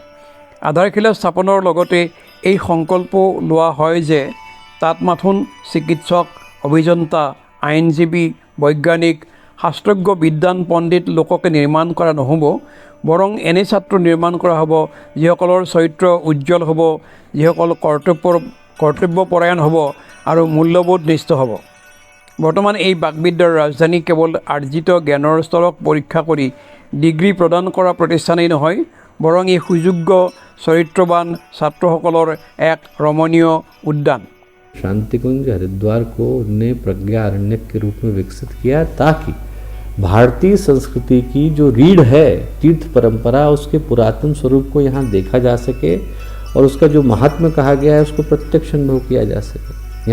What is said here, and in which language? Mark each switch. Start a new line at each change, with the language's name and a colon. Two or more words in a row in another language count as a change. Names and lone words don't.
Assamese: আধাৰশিলা স্থাপনৰ লগতে এই সংকল্প লোৱা হয় যে তাত মাথোন চিকিৎসক, অভিযন্তা, আইনজীৱী, বৈজ্ঞানিক, শাস্ত্ৰজ্ঞ, বিদ্বান, পণ্ডিত লোককে নিৰ্মাণ কৰা নহ'ব, বৰং এনে ছাত্ৰ নিৰ্মাণ কৰা হ'ব যিসকলৰ চৰিত্ৰ উজ্জ্বল হ'ব, যিসকল কৰ্তব্যপৰায়ণ হ'ব আৰু মূল্যবোধনিষ্ঠ হ'ব। বৰ্তমান এই বাকবিদ্যাৰ ৰাজধানী কেৱল আৰ্জিত জ্ঞানৰ স্তৰক পৰীক্ষা কৰি ডিগ্ৰী প্ৰদান কৰা প্ৰতিষ্ঠানেই নহয়, বৰং এই সুযোগ্য চৰিত্ৰৱান ছাত্ৰসকলৰ এক ৰমণীয় উদ্যান।
Hindi: शांति कुंज हरिद्वार को उन्हें प्रज्ञा अरण्य के रूप में विकसित किया ताकि भारतीय संस्कृति की जो रीढ़ है तीर्थ परंपरा, उसके पुरातन स्वरूप को यहाँ देखा जा सके और उसका जो महात्म्य कहा गया है उसको प्रत्यक्ष अनुभव किया जा सके।